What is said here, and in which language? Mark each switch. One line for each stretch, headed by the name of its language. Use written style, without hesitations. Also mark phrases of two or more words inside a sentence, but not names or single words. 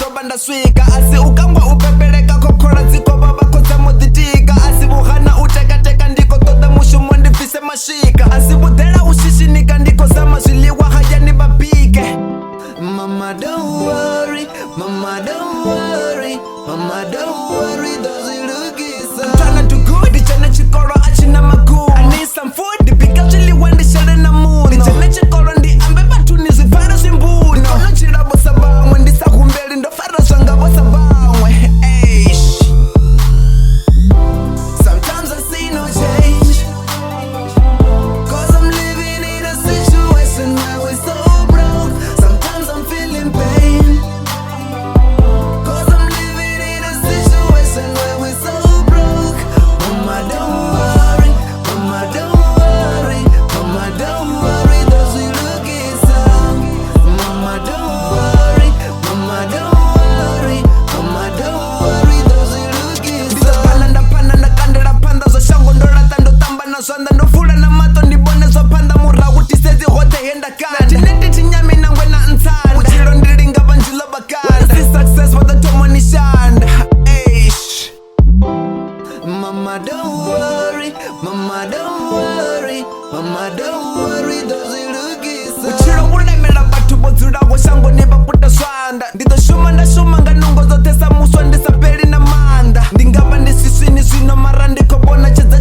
Venda: ndaswika asi ukangwa upepeleka kokhola dziko baba khotsa moditika asi buhana utekateka ndiko toda mushumo ndibvise mashika asi budela ushishinika ndiko zama zwiḽiwa hayani babike.
English: Mama don't worry, mama don't worry, mama don't worry, dozilugisa. I'm tryna do good,
Venda: ndichene chikolo achina magumo.
English: I need some food,
Venda: bika zwiḽiwa ndishele na muno. Ndichene chikolo ndiambe bathuni zwifara zwimbuno. Ndikono tshila vhosa vhaṅwe ndisa humbeli ndo fara zwanga vhosa vhaṅwe. Eish.
English: Sometimes I see no change, cause I'm living in a situation where we're so broke. Sometimes I'm feeling pain, cause I'm living in a situation where we're so broke. Mama don't worry, mama don't worry, mama don't worry, those we look inside. Mama don't worry, mama don't worry, mama don't worry, those we look inside.
Venda: Ndapana ndakandela phanḓa zwa shango ndo laṱa ndo tamba na zwanḓa ndo fula na maṱo ndi vhone zwa phanḓa murahu tisedzi hoṱhe he ndakanda tineti tinyami nangwe na ntsanda vhutshilo ndi linga vhanzhi ḽo vhakanda si success vha ḓo thoma ni shanda. Eish.
English: Mama don't worry, mama don't worry, mama don't worry,
Venda: dozilugisa. Vhutshilo vhu lemela vhathu vho dzulaho shangoni vha puta zwanḓa ndi ḓo shuma nda shuma nga nungo dzoṱhe sa muswa ndi sa fheli na maanḓa ndi nga vha ndi siswini zwino mara ndi khou vhona